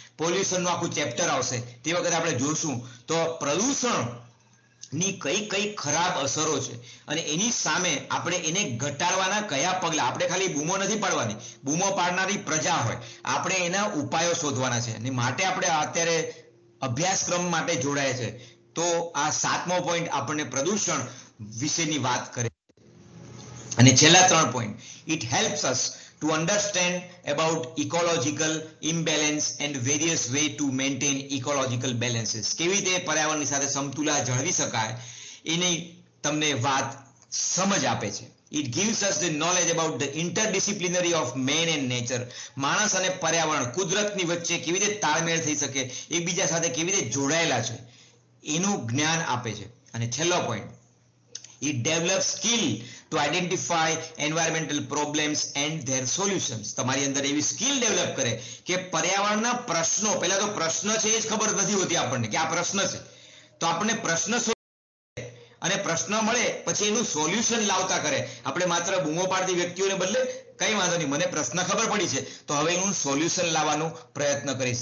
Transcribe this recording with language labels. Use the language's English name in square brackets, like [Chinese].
[Gujarati] પોલ્યુશનનું આખું ચેપ્ટર આવશે તે વખતે આપણે જોશું તો પ્રદૂષણ ની કઈ કઈ ખરાબ અસરો છે અને એની સામે આપણે એને ઘટાડવાના કયા પગલા. આપણે ખાલી બૂમો નથી પાડવાની, બૂમો પાડનારી પ્રજા હોય, આપણે એના ઉપાયો શોધવાના છે. અને માટે આપણે અત્યારે અભ્યાસક્રમ માટે જોડાય છે. તો આ સાતમો પોઈન્ટ આપણને પ્રદૂષણ વિશેની વાત કરે. અને છેલ્લા 3 point, [English] It helps us to understand about ecological imbalance and various way to maintain ecological balances. [Gujarati] કેવી રીતે પર્યાવરણની સાથે સમતુલા જાળવી શકાય એની તમને વાત સમજ આપે છે. [English] It gives us the knowledge about the interdisciplinary of man and nature. [Gujarati] માણસ અને પર્યાવરણ, કુદરતની વચ્ચે કેવી રીતે તાલમેળ થઈ શકે, એકબીજા સાથે કેવી રીતે જોડાયેલા છે એનું જ્ઞાન આપે છે. અને છેલ્લો point, [English] it develops skill to identify environmental problems and their solutions. [Gujarati] તમારી અંદર એવી સ્કિલ ડેવલપ કરે કે પર્યાવરણના પ્રશ્નો, પહેલા તો પ્રશ્ન છે એ જ ખબર નથી હોતી આપણને કે આ પ્રશ્ન છે, તો આપણને પ્રશ્ન અને પ્રશ્ન મળે પછી એનું સોલ્યુશન લાવતા કરે. આપણે માત્ર બૂમો પાડતી વ્યક્તિઓને બદલે કઈ વાંધો નહીં, મને પ્રશ્ન ખબર પડી છે તો હવે એનું સોલ્યુશન લાવવાનો પ્રયત્ન કરીશ.